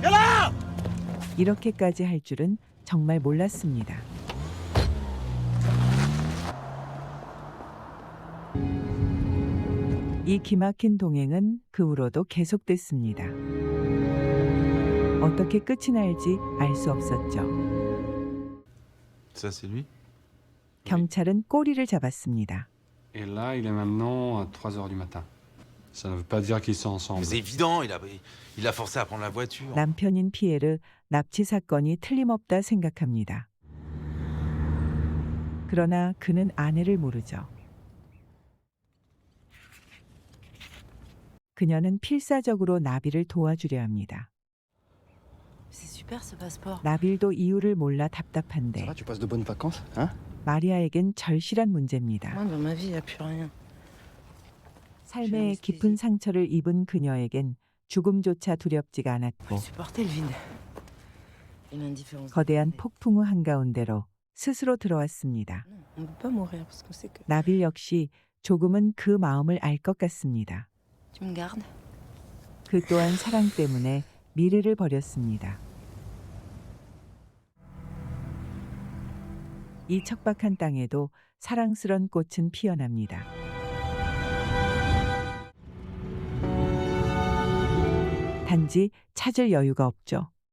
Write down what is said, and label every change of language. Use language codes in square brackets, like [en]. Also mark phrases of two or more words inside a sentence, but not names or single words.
[ko] 이렇게까지 할 줄은 정말 몰랐습니다. 이 기막힌 동행은 그 후로도 계속됐습니다. 어떻게 끝이 날지 알 수 없었죠. [fr] Ça, c'est lui? [ko] 경찰은 꼬리를 잡았습니다. [fr] Et là, il est maintenant à 3h du matin. Ça ne veut pas dire qu'ils sont ensemble. Mais c'est évident, il a forcé à prendre la voiture. [ko] 남편인 피에르 납치 사건이 틀림없다 생각합니다. 그러나 그는 아내를 모르죠. 그녀는 필사적으로 나빌을 도와주려 합니다. [fr] C'est super ce passeport. [ko] 나빌도 이유를 몰라 [fr] Ça [ko] 답답한데 [fr] va, tu passes de bonnes vacances, hein? [ko] 마리아에겐 절실한 문제입니다. [fr] Moi, dans ma vie, il n'y a plus rien. [ko] 삶의 깊은 상처를 입은 그녀에겐 죽음조차 두렵지가 않았고 [fr] Supporter le vide. Et l'indifférence. [ko] 거대한 폭풍 후 한가운데로 스스로 들어왔습니다. [fr] Non, on ne peut pas mourir parce qu'on sait que [ko] 나빌 역시 조금은 그 마음을 알 것 같습니다. [fr] tu me gardes. [ko] 그 또한 사랑 때문에 미래를 버렸습니다. 이 척박한 땅에도 사랑스런 꽃은 피어납니다. 단지 찾을 여유가 없죠.